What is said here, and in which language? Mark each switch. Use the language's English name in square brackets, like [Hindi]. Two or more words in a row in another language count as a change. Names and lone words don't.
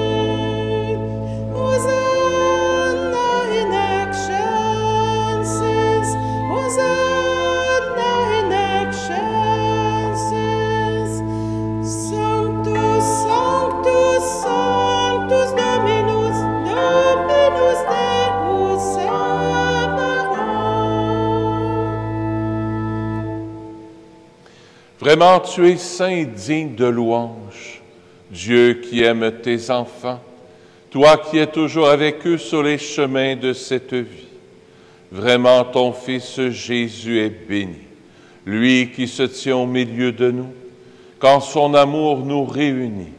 [Latin] Hosanna in excelsis, Hosanna in excelsis. Sanctus, Sanctus, Sanctus Dominus, Dominus Deus Sabaoth. [French] Vraiment, tu es saint et digne de louange, Dieu qui aime tes enfants, toi qui es toujours avec eux sur les chemins de cette vie. Vraiment, ton Fils Jésus est béni, lui qui se tient au milieu de nous, quand son amour nous réunit.